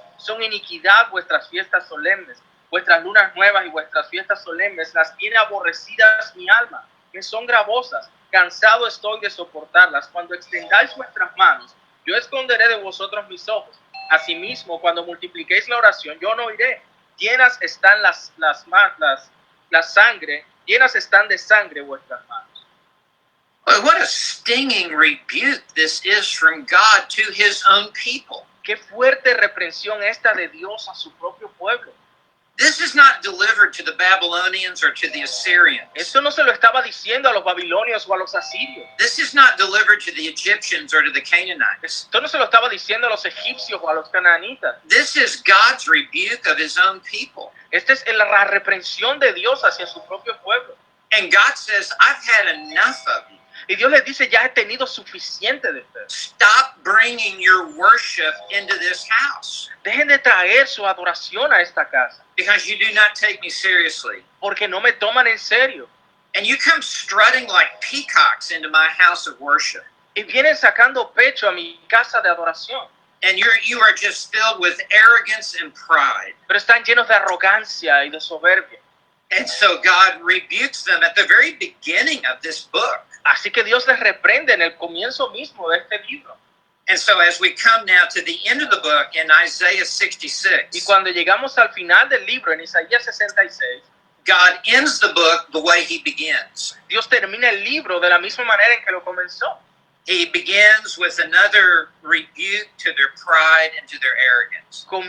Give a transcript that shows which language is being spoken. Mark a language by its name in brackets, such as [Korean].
[Spanish] Son iniquidad vuestras fiestas solemnes. Vuestras lunas nuevas y vuestras fiestas solemnes las tiene aborrecidas mi alma. Me son gravosas. Cansado estoy de soportarlas. Cuando extendáis vuestras manos, yo esconderé de vosotros mis ojos. Asimismo, cuando multipliquéis la oración, yo no oiré. Llenas están la sangre, llenas están de sangre vuestras manos. [English] Well, what a stinging rebuke this is from God to his own people. [Spanish] Qué fuerte reprensión esta de Dios a su propio pueblo. [English] This is not delivered to the Babylonians or to the Assyrians. [Spanish] Esto no se lo estaba diciendo a los babilonios o a los asirios. [English] This is not delivered to the Egyptians or to the Canaanites. [Spanish] Esto no se lo estaba diciendo a los egipcios o a los canaanitas. [English] This is God's rebuke of his own people. [Spanish] Esta es la reprensión de Dios hacia su propio pueblo. [English] And God says, I've had enough of you. [Spanish] Y Dios les dice, ya he tenido suficiente de ustedes. [English] Stop bringing your worship into this house [Spanish] Dejen de traer su adoración a esta casa, [English] because you do not take me seriously. [Spanish] porque no me toman en serio. [English] And you come strutting like peacocks into my house of worship. [Spanish] Y vienen sacando pecho a mi casa de adoración. [English] And you are just filled with arrogance and pride. [Spanish] Pero están llenos de arrogancia y de soberbia. [English] And so God rebukes them at the very beginning of this book. [Spanish] Así que Dios les reprende en el comienzo mismo de este libro. [English] And so as we come now to the end of the book in Isaiah [Spanish] Y 66, cuando llegamos al final del libro, en Isaías 66, [English] God ends the book the way he begins. [Spanish] Dios termina el libro de la misma manera en que lo comenzó. [English] He begins with another rebuke to their pride and to their arrogance.